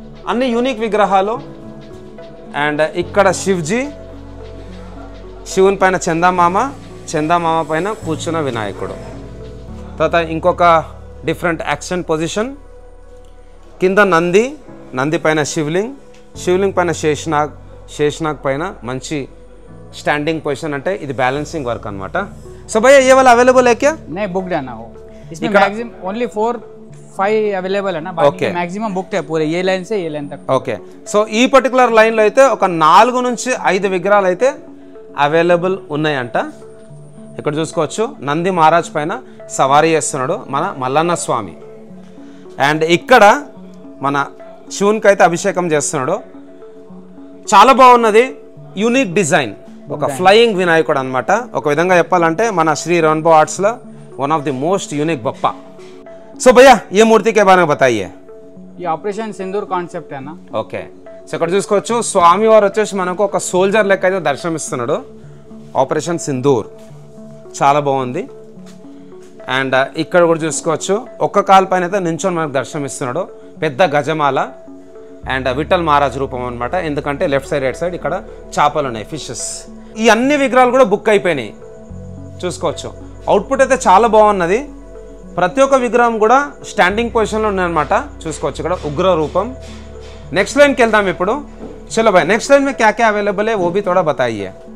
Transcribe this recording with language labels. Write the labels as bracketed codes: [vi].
[te] అన్ని యూనిక్ విగ్రహాలు. అండ్ ఇక్కడ శివ్జీ, శివుని పైన చందామామ, చందామామ పైన కూర్చున్న వినాయకుడు. తర్వాత ఇంకొక డిఫరెంట్ యాక్షన్ పొజిషన్. కింద నంది, నంది పైన శివలింగ్, శివలింగ్ పైన శేషనాగ్, శేషనాగ్ పైన మంచి స్టాండింగ్ పొజిషన్. అంటే ఇది బ్యాలెన్సింగ్ వర్క్ అనమాట. [hi] సో భయ్యా ये वाला अवेलेबल है क्या? नहीं बुक्ड है ना वो. इसमें मैक्सिमम ओनली 4-5 अवेलेबल है ना. बाकी मैक्सिमम बुक्ड है पूरे ये लाइन से ये लाइन तक. [te] ఓకే. సో ఈ పర్టికులర్ లైన్లో అయితే ఒక 4 నుంచి 5 విగ్రహాలు అయితే అవైలబుల్ ఉన్నాయంట. ఇక్కడ చూసుకోవచ్చు నంది మహారాజ్ పైన సవారీ చేస్తున్నాడు మన మల్లన్న స్వామి. అండ్ ఇక్కడ మన శివునికి అయితే అభిషేకం చేస్తున్నాడు. చాలా బాగున్నది, యూనిక్ డిజైన్, ఒక ఫ్లయింగ్ వినాయకుడు అనమాట. ఒక విధంగా చెప్పాలంటే మన Shri rainbow ఆర్ట్స్లో [en] One of the most unique Bappa. [hi] सो भैया ये मूर्ति के बारे में बताइए. ये ऑपरेशन सिंदूर कांसेप्ट है ना. [te] ఓకే, సో ఇక్కడ చూసుకోవచ్చు స్వామి వారు వచ్చేసి మనకు ఒక సోల్జర్ లెక్క అయితే దర్శనమిస్తున్నాడు. ఆపరేషన్ సింధూర్ చాలా బాగుంది. అండ్ ఇక్కడ కూడా చూసుకోవచ్చు ఒక్క కాలు పైన అయితే నించొని మనకు దర్శనమిస్తున్నాడు. పెద్ద గజమాల అండ్ విఠల్ మహారాజ్ రూపం అనమాట. ఎందుకంటే లెఫ్ట్ సైడ్ రైట్ సైడ్ ఇక్కడ చేపలు ఉన్నాయి, ఫిషెస్. ఈ అన్ని విగ్రహాలు కూడా బుక్ అయిపోయినాయి. చూసుకోవచ్చు అవుట్పుట్ అయితే చాలా బాగున్నది. ప్రతి ఒక్క విగ్రహం కూడా స్టాండింగ్ పొజిషన్లో ఉన్నాయన్నమాట. చూసుకోవచ్చు ఇక్కడ ఉగ్ర రూపం. నెక్స్ట్ లైన్కి వెళ్దాం ఇప్పుడు. [hi] చలో భాయ్, నెక్స్ట్ లైన్ में क्या क्या अवेलेबल है वो भी थोड़ा बताइए.